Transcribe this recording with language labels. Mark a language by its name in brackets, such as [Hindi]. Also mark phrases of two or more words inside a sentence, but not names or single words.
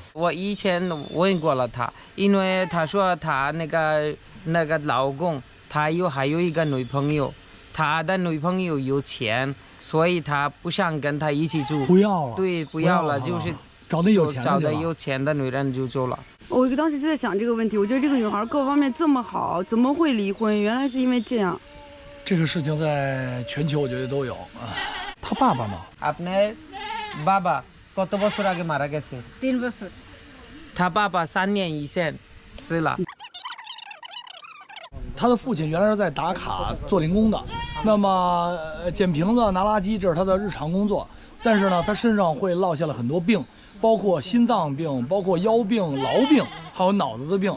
[Chinese] 我以前问过了他，因为他说他那个老公他还有一个女朋友，他的女朋友有钱，所以他不想跟他一起住。不要了。对，不要了，就是找的有钱的女人就走了。我当时就在想这个问题，我觉得这个女孩各方面这么好，怎么会离婚？原来是因为这样。这个事情在全球我觉得都有啊。他爸爸呢？ [Bangla] আপনার বাবা কত বছর আগে মারা গেছে? 3 বছর。 [Chinese] 他爸爸3年以前死了。他的父亲原来是在达卡做零工的，那么捡瓶子、拿垃圾，这是他的日常工作。但是呢，他身上会落下了很多病，包括心脏病、包括腰病、痨病，还有脑子的病。